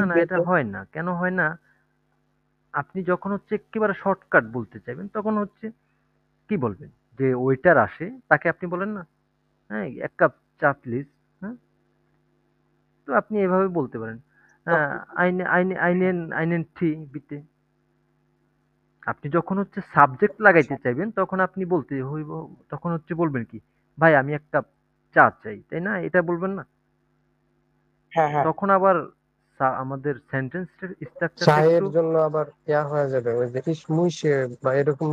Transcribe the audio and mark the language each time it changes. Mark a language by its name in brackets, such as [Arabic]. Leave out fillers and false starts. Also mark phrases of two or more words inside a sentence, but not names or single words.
[Bangla] না, না এটা বেতে। হয় না। কেন হয় না? আপনি যখন হচ্ছে এক্কেবারে শর্টকাট বলতে চাইবেন, তখন হচ্ছে কি বলবেন? যে ওয়েটার আসে, তাকে আপনি বলেন না, "হ্যাঁ, ১ কাপ চা প্লিজ।" হ্যাঁ? তো আপনি এভাবে বলতে পারেন। হ্যাঁ, তখন [German] "einen Tee bitte।" [Bangla] আপনি যখন হচ্ছে সাবজেক্ট লাগাইতে চাইবেন, তখন আপনি বলতে হইব, তখন হচ্ছে বলবেন কি? "ভাই আমি ১ কাপ চা চাই।" তাই না? এটা বলবেন না? হ্যাঁ হ্যাঁ। তখন আবার আমাদের সেন্টেন্স স্ট্রাকচারটা একটু চায়ের জন্য আবার ইয়া হয়ে যাবে, ওই যে ইসমুইসে বা এরকম